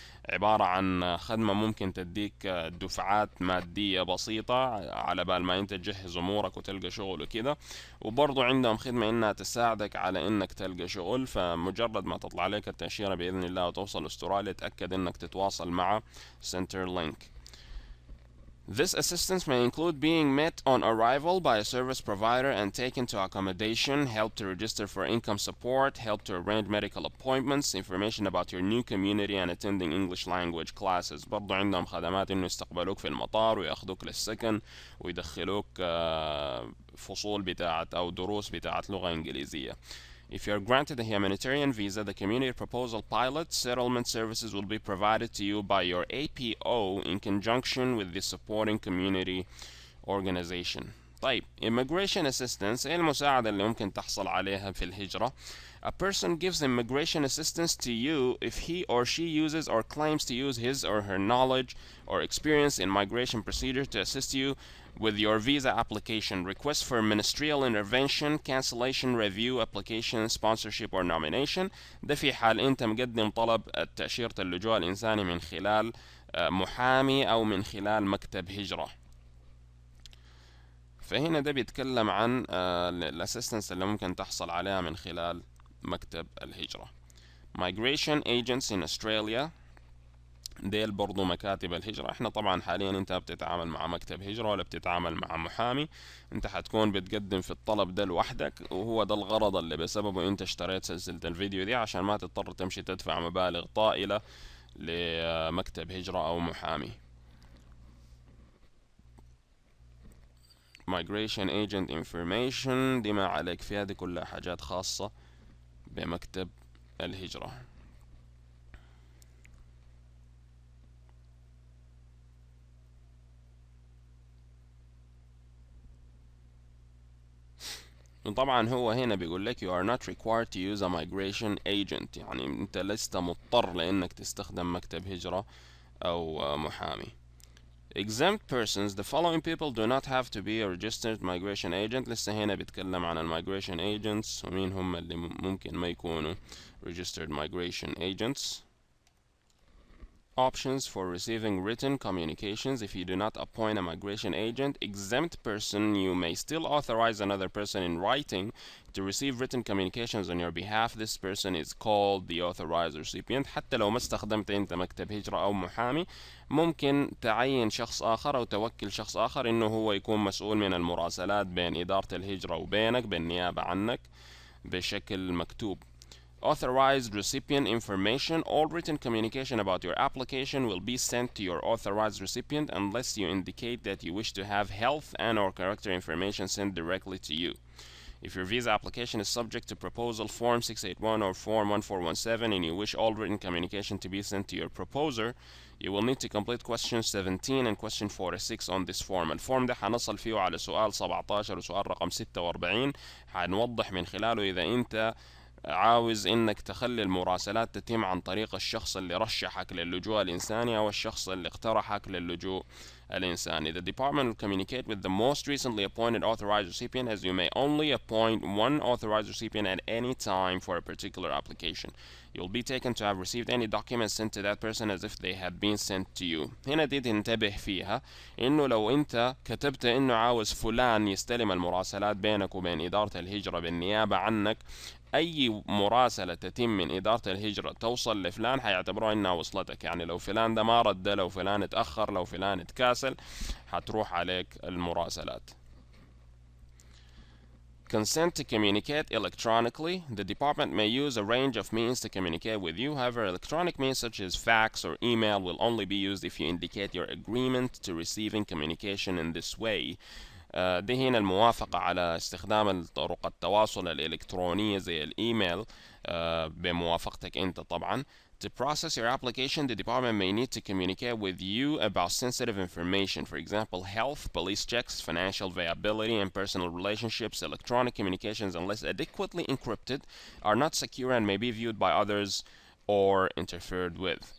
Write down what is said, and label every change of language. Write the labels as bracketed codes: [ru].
[ar] عبارة عن خدمة ممكن تديك دفعات مادية بسيطة على بال ما انت تجهز امورك وتلقى شغل وكده. وبرضو عندهم خدمة انها تساعدك على انك تلقى شغل، فمجرد ما تطلع لك التأشيرة بإذن الله وتوصل استراليا تأكد انك تتواصل مع سنتر لينك. [en] This assistance may include being met on arrival by a service provider and taken to accommodation, help to register for income support, help to arrange medical appointments, information about your new community and attending English language classes. [ar] برضو عندهم خدمات انه يستقبلوك في المطار وياخدوك للسكن ويدخلوك فصول بتاعت او دروس بتاعت لغة انجليزية. [en] If you are granted a humanitarian visa, the community proposal pilot settlement services will be provided to you by your APO in conjunction with the supporting community organization. طيب immigration assistance [ar] ايه المساعدة اللي ممكن تحصل عليها في الهجرة؟ [en] A person gives immigration assistance to you if he or she uses or claims to use his or her knowledge or experience in migration procedure to assist you with your visa application, request for ministerial intervention, cancellation, review, application, sponsorship or nomination. [ar] ده في حال انت مقدم طلب تأشيرة اللجوء الإنساني من خلال محامي أو من خلال مكتب هجرة. فهنا ده بيتكلم عن الاسيستنس اللي ممكن تحصل عليها من خلال مكتب الهجرة. [en] Migration agents in Australia [ar] ديل برضو مكاتب الهجرة. احنا طبعا حاليا انت بتتعامل مع مكتب هجرة ولا بتتعامل مع محامي، انت حتكون بتقدم في الطلب ده لوحدك، وهو ده الغرض اللي بسببه انت اشتريت سلسلة الفيديو دي، عشان ما تضطر تمشي تدفع مبالغ طائلة لمكتب هجرة او محامي. [en] migration agent information [ar] دي ما عليك فيها، دي كلها حاجات خاصة بمكتب الهجرة. طبعا هو هنا بيقول لك [en] you are not required to use a migration agent، [ar] يعني انت لست مضطر لانك تستخدم مكتب هجرة او محامي. [en] Exempt persons, the following people do not have to be a registered migration agent. [ar] لسه هنا بيتكلم عن migration agents ومين هم اللي ممكن ما يكونوا [en] registered migration agents. Options for receiving written communications. If you do not appoint a migration agent, exempt person, you may still authorize another person in writing to receive written communications on your behalf. This person is called the authorized recipient. [ar] حتى لو ما استخدمت انت مكتب هجرة او محامي، ممكن تعين شخص اخر او توكل شخص اخر انه هو يكون مسؤول من المراسلات بين ادارة الهجرة وبينك بالنيابة عنك بشكل مكتوب. [en] Authorized recipient information. All written communication about your application will be sent to your authorized recipient unless you indicate that you wish to have health and or character information sent directly to you. If your visa application is subject to proposal form 681 or form 1417 and you wish all written communication to be sent to your proposer, you will need to complete question 17 and question 46 on this form. [ar] الفورم ده حنصل فيه على سؤال 17 وسؤال رقم 46، حنوضح من خلاله إذا أنت عاوز انك تخلي المراسلات تتم عن طريق الشخص اللي رشحك للجوء الإنساني او الشخص اللي اقترحك للجوء الإنساني. [en] The department will communicate with the most recently appointed authorized recipient, as you may only appoint one authorized recipient at any time for a particular application. You'll be taken to have received any documents sent to that person as if they had been sent to you. [ar] هنا دي تنتبه فيها انه لو انت كتبت انه عاوز فلان يستلم المراسلات بينك وبين إدارة الهجرة بالنيابة عنك، اي مراسلة تتم من إدارة الهجرة توصل لفلان حيعتبروها انها وصلتك. يعني لو فلان ده ما رد، لو فلان اتأخر، لو فلان اتكاسل، حتروح عليك المراسلات. [en] Consent to communicate electronically. The department may use a range of means to communicate with you. However, electronic means such as fax or email will only be used if you indicate your agreement to receiving communication in this way. [ar] دي هنا الموافقة على استخدام طرق التواصل الإلكترونية زي الإيميل بموافقتك أنت طبعا. [en] To process your application, the department may need to communicate with you about sensitive information, for example, health, police checks, financial viability, and personal relationships. Electronic communications, unless adequately encrypted, are not secure and may be viewed by others or interfered with.